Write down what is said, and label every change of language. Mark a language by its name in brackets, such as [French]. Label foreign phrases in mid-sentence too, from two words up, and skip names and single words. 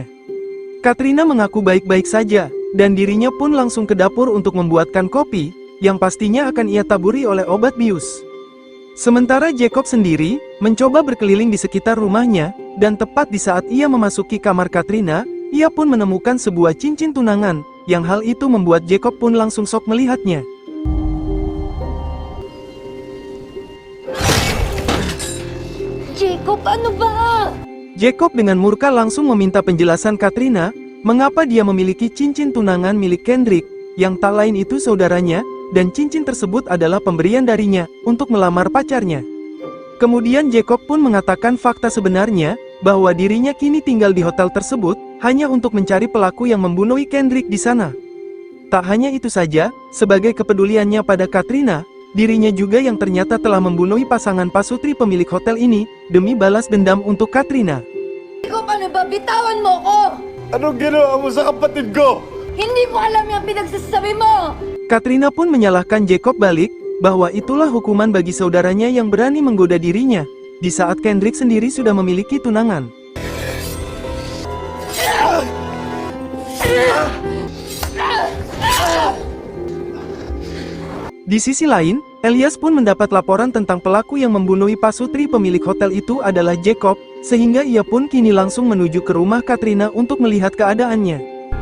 [Indonesian] Katrina mengaku baik-baik saja, dan dirinya pun langsung ke dapur untuk membuatkan kopi, yang pastinya akan ia taburi oleh obat bius. Sementara Jacob sendiri, mencoba berkeliling di sekitar rumahnya, dan tepat di saat ia memasuki kamar Katrina, ia pun menemukan sebuah cincin tunangan, yang hal itu membuat Jacob pun langsung sok melihatnya. [Filipino] Jacob, ano ba? [Indonesian] Jacob dengan murka langsung meminta penjelasan Katrina, mengapa dia memiliki cincin tunangan milik Kendrick, yang tak lain itu saudaranya, dan cincin tersebut adalah pemberian darinya, untuk melamar pacarnya. Kemudian Jacob pun mengatakan fakta sebenarnya, bahwa dirinya kini tinggal di hotel tersebut, hanya untuk mencari pelaku yang membunuh Kendrick di sana. Tak hanya itu saja, sebagai kepeduliannya pada Katrina, dirinya juga yang ternyata telah membunuh pasangan pasutri pemilik hotel ini, demi balas dendam untuk Katrina. [Filipino] Jacob, ano ba? Bitawan mo ko! Anong ginawa mo sa kapatid ko? Hindi mo alam yung pinagsasabi mo! [Indonesian] Katrina pun menyalahkan Jacob balik, bahwa itulah hukuman bagi saudaranya yang berani menggoda dirinya, di saat Kendrick sendiri sudah memiliki tunangan. Di sisi lain, Elias pun mendapat laporan tentang pelaku yang membunuh pasutri pemilik hotel itu adalah Jacob, sehingga ia pun kini langsung menuju ke rumah Katrina untuk melihat keadaannya.